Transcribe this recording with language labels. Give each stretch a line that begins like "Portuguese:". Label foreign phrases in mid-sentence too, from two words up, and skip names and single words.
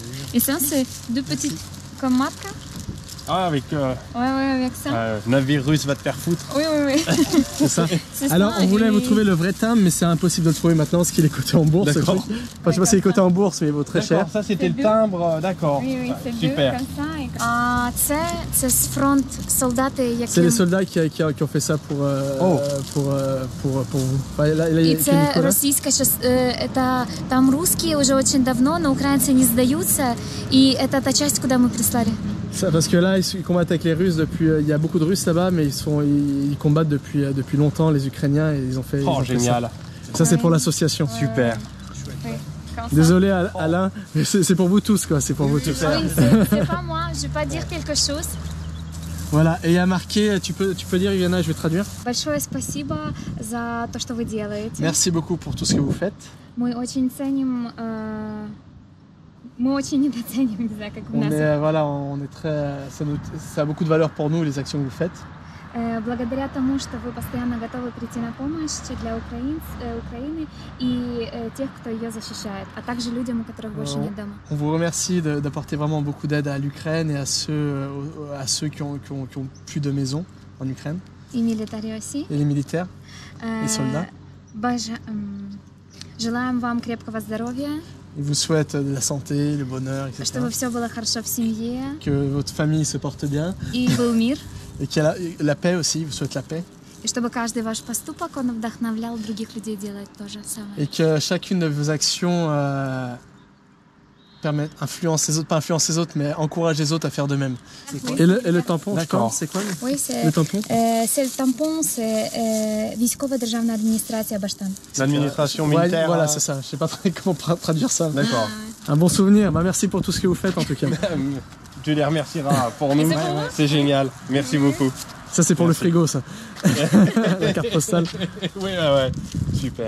French: Et ça, c'est 2 petites comme marque. Ah, avec... Ouais, avec ça. navire russe va te faire foutre. Oui. C'est ça. C'est Alors ça, on voulait et- vous trouver le vrai timbre, mais c'est impossible de le trouver maintenant parce qu'il est coté en bourse. ce D'accord. truc. Enfin, je sais pas s'il est coté en bourse, mais il vaut très cher. D'accord, ça c'était le C'est timbre, d'accord. Oui, c'est 2 Super. comme ça. Et...
Ukrainian: Це з фронт солдати,
French: C'est les
Ukrainian: які...
French: soldats qui ont fait ça pour vous. Enfin, là, il y a
Ukrainian: І
French: écrit
Ukrainian: це
French: Nicolas.
Russian: російська там русские уже очень давно, но украинцы не сдаются, и это та часть, куда мы прислали.
French: Ça, parce que là, ils combattent avec les Russes depuis. Il y a beaucoup de Russes là-bas, mais ils combattent depuis longtemps les Ukrainiens et ils ont fait. Oh, ils ont fait génial. Ça, c'est pour l'association. Super. Oui, comme ça. Désolé Alain, mais c'est pour vous tous quoi. C'est pour vous tous. Oui, c'est pas moi, je vais pas dire quelque chose. Voilà. Et il y a marqué. Tu peux dire, Iliana, je vais traduire.
Russian: Большое спасибо за то, что вы делаете.
French: Merci beaucoup pour tout ce que vous faites.
Russian: Мы очень ценим, мы очень недоценим, не знаю, как у
French: On
Russian: нас.
French: est voilà, on est très. Ça a beaucoup de valeur pour nous les actions que vous faites.
Russian: Благодаря тому, что вы постоянно готовы прийти на помощь для Украины и тех, кто ее защищает, а также людям, у которых больше нет дома.
French: On vous remercie d'apporter vraiment beaucoup d'aide à l'Ukraine et à ceux qui ont plus de maison en Ukraine.
Russian: И милитари России.
French: Et les militaires, les soldats.
Russian: Желаем вам крепкого здоровья,
French: Ils vous souhaitent de la santé, le bonheur, etc.
Russian: чтобы все было хорошо в семье
French: Que votre famille se porte bien
Russian: и был мир,
French: et qu'il y a la paix aussi, ils vous souhaitent la paix.
Russian: и чтобы каждый ваш поступок он вдохновлял других людей делать то же самое.
French: Et que chacune de vos actions influence les autres, pas influence les autres, mais encourage les autres à faire de même. Et le tampon, D'accord. c'est quoi Oui, le tampon? c'est le tampon, c'est
Ukrainian: військова державна адміністрація Баштан.
French: L'administration Ouais, militaire. voilà, c'est ça. Je sais pas très comment traduire ça. D'accord. Un bon souvenir. Bah, merci pour tout ce que vous faites en tout cas. Tu les remercieras pour nous. C'est génial. Merci beaucoup. Ça c'est pour le frigo, ça. La carte postale. Oui, ouais. Super.